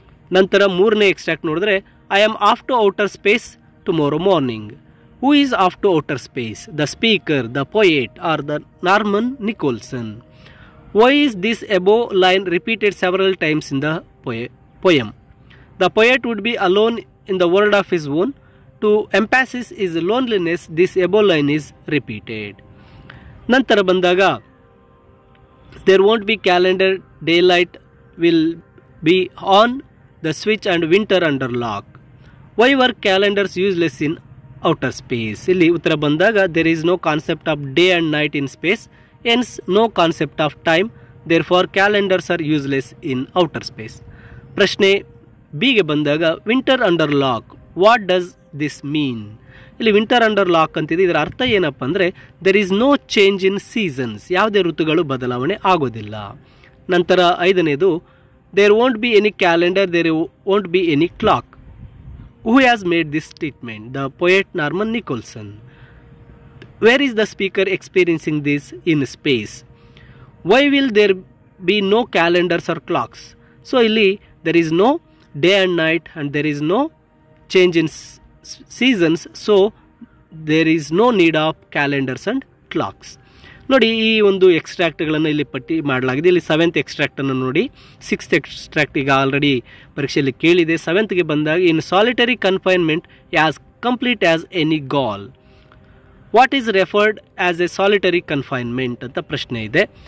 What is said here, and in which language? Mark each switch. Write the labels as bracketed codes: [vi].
[kn] ನಂತರ 3ನೇ ಎಕ್ಸ್ಟ್ರಾಕ್ಟ್ ನೋಡಿದ್ರೆ [en] I am off to outer space tomorrow morning. Who is off to outer space? The speaker, the poet or the Norman Nicholson. Why is this above line repeated several times in the poem? The poet would be alone in the world of his own. To emphasize his loneliness, this above line is repeated. [kn] ನಂತರ ಬಂದಾಗ [en] there won't be calendar, daylight will be on the switch and winter under lock. Why were calendars useless in outer space? [kn] ಇಲ್ಲಿ ಉತ್ತರ ಬಂದಾಗ [en] there is no concept of day and night in space, hence no concept of time, therefore calendars are useless in outer space. [kn] ಪ್ರಶ್ನೆ ಬಿಗೆ ಬಂದಾಗ [en] Winter under lock, what does this mean? [kn] ಇಲ್ಲಿ winter under lock ಅಂತಿದೆ, ಇದರ ಅರ್ಥ ಏನಪ್ಪ ಅಂದರೆ [en] there is no change in seasons, [kn] ಯಾವುದೇ ಋತುಗಳು ಬದಲಾವಣೆ ಆಗೋದಿಲ್ಲ. ನಂತರ 5ನೇದು [en] There won't be any calendar, there won't be any clock. Who has made this statement? The poet Norman Nicholson. Where is the speaker experiencing this in space? Why will there be no calendars or clocks? So ಇಲ್ಲಿ there is no day and night and there is no change in seasons, so there is no need of calendars and clocks. [kn] ನೋಡಿ ಈ ಒಂದು ಎಕ್ಸ್ಟ್ರಾಕ್ಟ್ಗಳನ್ನು ಇಲ್ಲಿ ಪಟ್ಟಿ ಮಾಡಲಾಗಿದೆ. ಇಲ್ಲಿ 7th ಎಕ್ಸ್ಟ್ರಾಕ್ಟನ್ನು ನೋಡಿ, 6th extract ಈಗ ಆಲ್ರೆಡಿ ಪರೀಕ್ಷೆಯಲ್ಲಿ ಕೇಳಿದೆ. [en] 7th ಬಂದಾಗ in solitary confinement as complete as any gaol. What is referred as a solitary confinement [kn] ಅಂತ ಪ್ರಶ್ನೆ ಇದೆ.